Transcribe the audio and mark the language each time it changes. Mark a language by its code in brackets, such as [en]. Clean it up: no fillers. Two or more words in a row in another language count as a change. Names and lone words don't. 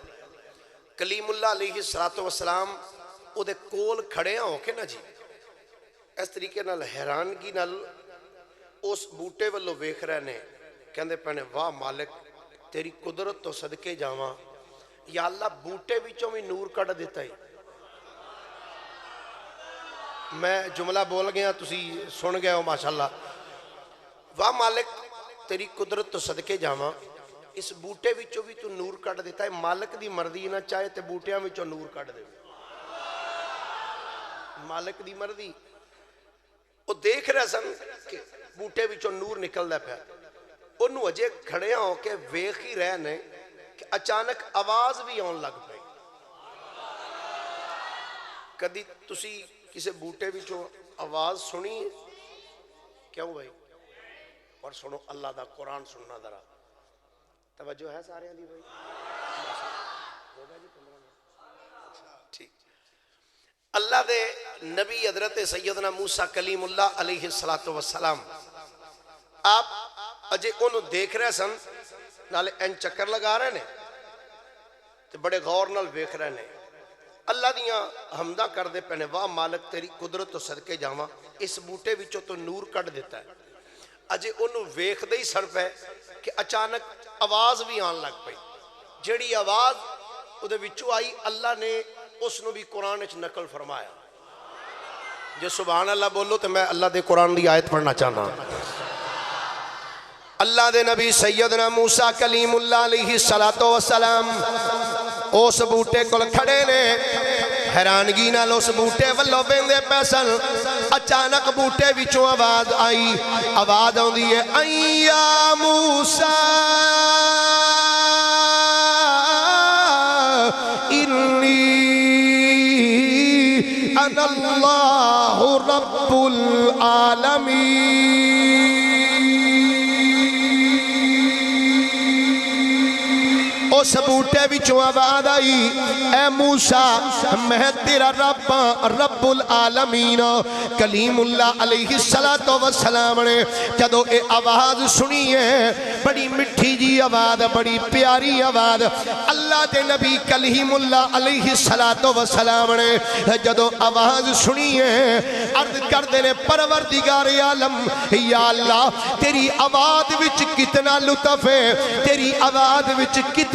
[pa] کلیم اللہ علیہ السلام وہ دے کول کھڑے ہوں کہ نا جی اس طریقے نال حیرانگی نال اس بوٹے والو ویکھ رہے نے، کہندے پہنے واہ مالک تیری قدرت تو صدقے جاواں، یا اللہ بوٹے وچوں بھی نور کڑ دیتا ہے۔ میں جملہ بول گیا تسی سن گئے ہو ماشاءاللہ، واہ مالک تیری قدرت تو صدقے جاواں، اس بوٹے وچوں بھی تو نور کٹ دیتا ہے، مالک دی مرضی نہ چاہے تے بوٹیاں وچوں نور کٹ دے۔ مالک دی مرضی وہ دیکھ رہے سن کہ بوٹے وچوں نور نکل دا پیا، انہوں اجے کھڑے ہوں کہ ویکھ ہی رہے نے کہ اچانک آواز بھی آن لگ پئی۔ کدی تسی کسے بوٹے وچوں آواز سنی؟ کیوں بھائی؟ اور سنو اللہ دا قرآن سننا ذرا، توجہ ہے سارے علی بھائی؟ ٹھیک۔ اللہ دے نبی حضرت سیدنا موسیٰ کلیم اللہ علیہ السلام آپ اجے انہوں دیکھ رہے سن، نالے این چکر لگا رہے نے تے بڑے غور نال ویکھ رہے نے، اللہ دیاں حمدہ کر دے پہنے واہ مالک تیری قدرت تو صدقے جاواں، اس بوٹے وچوں تو نور کٹ دیتا ہے۔ اجے انہوں ویکھ دے ہی سن پہ کہ اچانک آواز بھی آن لگ پئی، جڑی آواز وہ دے وچوں آئی اللہ نے اس نو بھی قرآن اچ نقل فرمایا۔ جو سبحان اللہ بولو تو میں اللہ دے قرآن دی آیت پڑھنا چاہنا۔ اللہ دے نبی سیدنا موسیٰ کلیم اللہ علیہ السلام اس بوٹے کل کھڑے نے، حیرانگی نال اس بوٹے والو ویندے پیسن، اچانک بوٹے وچوں آواز آئی، آواز آن دیئے [ar] اَيَّا مُوسَىٰ اِنِّي اَنَا اللَّهُ رَبُّ الْعَالَمِينَ۔ [pa] اس بوٹے وچوں آواز آئی اے موسیٰ میں تیرا رب رب العالمین۔ کلیم اللہ علیہ السلام نے جدو اے آواز سنی ہے، بڑی مٹھی جی آواز، بڑی پیاری آواز، اللہ دے نبی کلیم اللہ علیہ السلام نے جدو آواز سنی ہے عرض کر دینے پروردگار عالم یا اللہ تیری آواز وچ کتنا لطف ہے، تیری آواز وچ کتنا